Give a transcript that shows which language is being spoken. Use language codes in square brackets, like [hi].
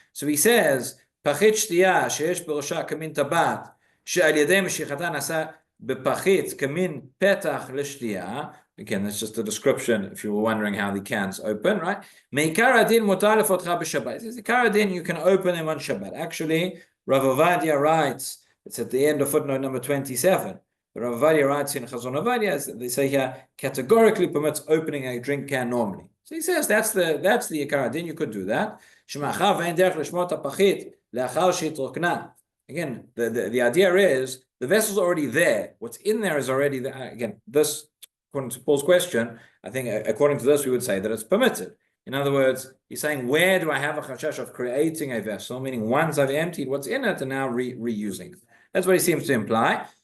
[en] So he says, [he] פחית שתייה שיש בראשה כמין טבעת, שעל ידי משיכתה נעשה בפחית כמין פתח לשתייה. [en] Again, that's just a description if you were wondering how the cans open, right? [he] מעיקר הדין מותר לפותחה בשבת. [en] It's עיקר הדין, you can open them on Shabbat. Actually, Rav Ovadia writes, it's at the end of footnote number 27. Rav Ovadia writes in Chazon Ovadia, they say here, categorically permits opening a drink can normally. So he says that's the עיקר הדין, you could do that. [he] שמאחר ואין דרך לשמור את הפחית לאחר שהתרוקנה. [en] Again, the idea is the vessel's already there. What's in there is already there. Again, this, according to Paul's question, I think according to this, we would say that it's permitted. In other words, he's saying, where do I have a chashash of creating a vessel? Meaning, once I've emptied what's in it and now reusing it. That's what he seems to imply.